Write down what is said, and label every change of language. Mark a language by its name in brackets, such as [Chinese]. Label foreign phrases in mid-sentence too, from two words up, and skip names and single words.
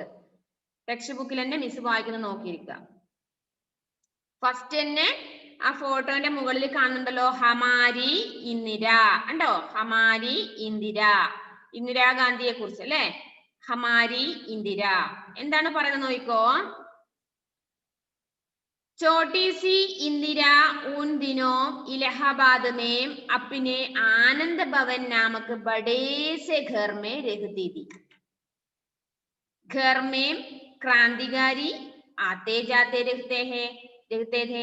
[Malayalam] ടെക്സ്റ്റ് ബുക്കിൽ തന്നെ മിസ് വായിക്കുന്നത് നോക്കിയിരിക്കുക. ഫസ്റ്റ് തന്നെ ആ ഫോട്ടോന്റെ മുകളിൽ കാണുന്നുണ്ടല്ലോ ഹമാരി ഇന്ദിര. ഉണ്ടോ? ഹമാരി ഇന്ദിര, ഇന്ദിരാഗാന്ധിയെ കുറിച്ച് അല്ലെ? ഹമാരി ഇന്ദിര എന്താണ് പറയുന്നത് നോക്കിക്കോ. [Hindi] छोटी सी इंदिरा उन दिनों इलाहाबाद में अपने आनंद भवन नामक बड़े से घर में रहती थी. घर में क्रांतिकारी आते जाते रहते थे.